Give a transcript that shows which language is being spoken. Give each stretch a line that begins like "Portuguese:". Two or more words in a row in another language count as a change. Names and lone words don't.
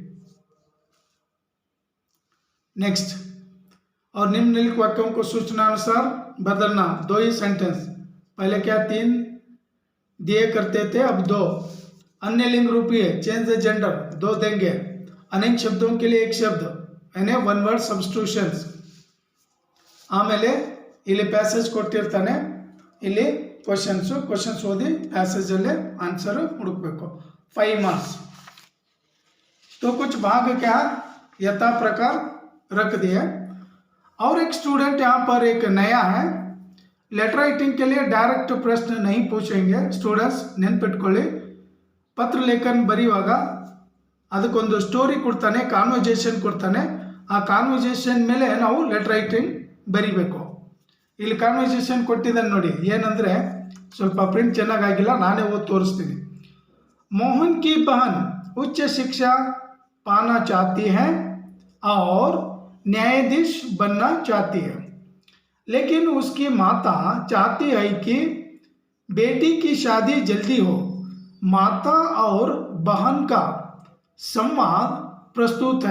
Hindi: नेक्स्ट, और निम्नलिखित वाक्यों को सूचना अनुसार बदलना। 2 ही सेंटेंस, पहले क्या 3 दिए करते थे, अब 2। अन्य लिंग रूपीय
English: change the gender
Hindi: 2 देंगे। अनेक शब्दों के लिए एक शब्द यानी 1
English: word substitutions.
Kannada: ಆಮೇಲೆ ಇಲ್ಲಿ ಪ್ಯಾಸೇಜ್ ಕೊಟ್ಟಿರ್ತಾನೆ, ಇಲ್ಲಿ ಕ್ವಶನ್ಸ್ ಓದಿ ಪ್ಯಾಸೇಜಲ್ಲೇ ಆನ್ಸರ್ ಹುಡುಕಬೇಕು।
Hindi: 5 मार्क्स। तो कुछ भाग क्या यथा प्रकार रख दिए। और एक स्टूडेंट यहाँ पर एक नया है,
English: letter writing
Hindi: के लिए डायरेक्ट प्रश्न नहीं पूछेंगे।
Kannada: स्टूडेंट्स ನೆನಪಿಟ್ಕೊಳ್ಳಿ, ಪತ್ರ ಲೇಖನ ಬರೆಯುವಾಗ ಅದಕ್ಕೊಂದು ಸ್ಟೋರಿ ಕೊಡ್ತಾನೆ, ಕಾನ್ವರ್ಜೇಷನ್ ಕೊಡ್ತಾನೆ, ಆ ಕಾನ್ವರ್ಜೇಷನ್ ಮೇಲೆ ನಾವು
English: letter writing
Kannada: ಬರಿಬೇಕು। ಇಲ್ಲಿ ಕಾನ್ವರ್ಜೇಷನ್ ಕೊಟ್ಟಿದ್ದಾನೆ ನೋಡಿ, ಏನಂದರೆ ಸ್ವಲ್ಪ ಪ್ರಿಂಟ್ ಚೆನ್ನಾಗಿಲ್ಲ, ನಾನೇ ಓದಿ ತೋರಿಸ್ತೀನಿ।
Hindi: मोहन की बहन उच्च शिक्षा पाना चाहती है और न्यायाधीश बनना चाहती है, लेकिन उसकी माता चाहती है कि बेटी की शादी जल्दी हो। माता और बहन का संवाद प्रस्तुत है।